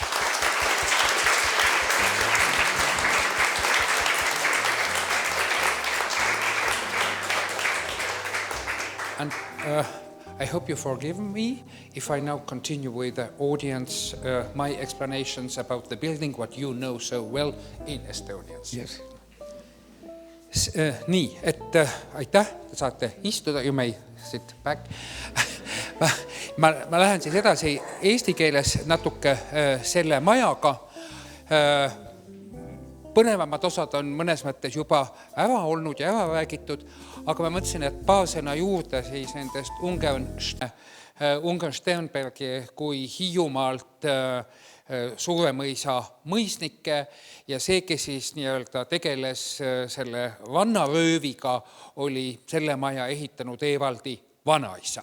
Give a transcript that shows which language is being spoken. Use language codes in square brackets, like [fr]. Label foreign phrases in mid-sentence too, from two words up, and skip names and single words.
[en] And I hope you forgive me if I now continue with the audience my explanations about the building, what you know so well in Estonians. Yes. [et] Nii, et aitäh, te saate istuda, [en] you may sit back. [et] ma lähen siis edasi eesti keeles natuke selle majaga. Põnevamad osad on mõnes mõttes juba ära olnud ja ära räägitud, aga ma mõtlesin, et paasena juurde siis nendest Ungern-Sternbergi kui Hiiumaalt Suuremõisa mõisnikke ja see, kes siis nii-öelda tegeles selle rannarööviga, oli selle maja ehitanud Eevaldi vanaisa.